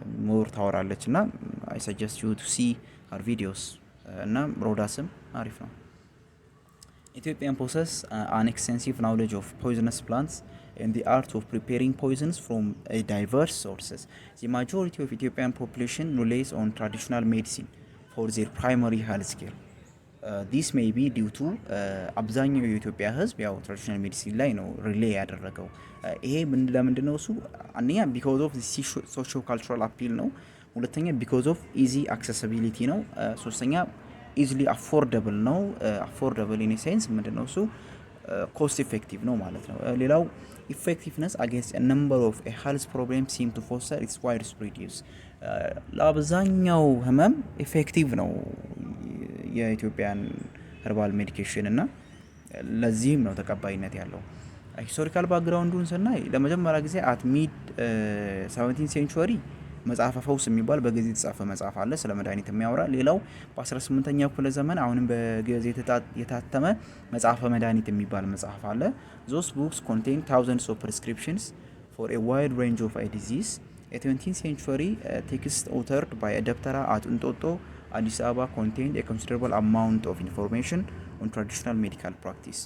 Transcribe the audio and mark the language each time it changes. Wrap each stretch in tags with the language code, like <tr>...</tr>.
<am>ሞር ታወራለች እና</am> <en>I suggest you to see her videos</en> <am>እና ሮዳስም አሪፍ ነው።</am> <en>Ethiopian possess an extensive knowledge of poisonous plants and the art of preparing poisons from diverse sources. The majority of Ethiopian population relies on traditional medicine for their primary health care. This may be due to</en> <am>አብዛኛው የኢትዮጵያ ሕዝብ ያው ትራዲሽናል ሜዲሲን ላይ ነው ሪሌይ ያደረገው። ይሄ ለምንድነው እሱ?</am> <en>አንደኛ because of the socio cultural appeal ነው። ሁለተኛ because of easy accessibility ነው። ሶስተኛ easily affordable ነው። affordable in a sense</en> <am>ምንድነው እሱ?</am> <en>cost effective</en> <am>ነው ማለት ነው። ሌላው</am> <en>effectiveness against a number of a health problems seem to foster its widespread use.</en> <am>ለአብዛኛው ህመም ኢፌክቲቭ ነው የኢትዮጵያን ኸርባል ሜዲኬሽን እና ለዚህም ነው ተቀባይነት ያለው። ሂስቶሪካል ባክግራውንዱን ስናይ ለመጀመሪያ ጊዜ አት ሚድ 17th ሴንቹሪ መጽሐፈ ፈውስ የሚባል በግዕዝ የተጻፈ መጽሐፍ አለ ስለ መድኃኒት የሚያወራ። ሌላው በ18ኛው ክፍለ ዘመን አሁንም በግዕዝ የታተመ መጽሐፈ መድኃኒት የሚባል መጽሐፍ አለ።</am> <en>Those books contain thousands of prescriptions for a wide range of a disease. A 20th century text authored by a Daptara at Untoto, Addis Ababa contained a considerable amount of information on traditional medical practice.</en>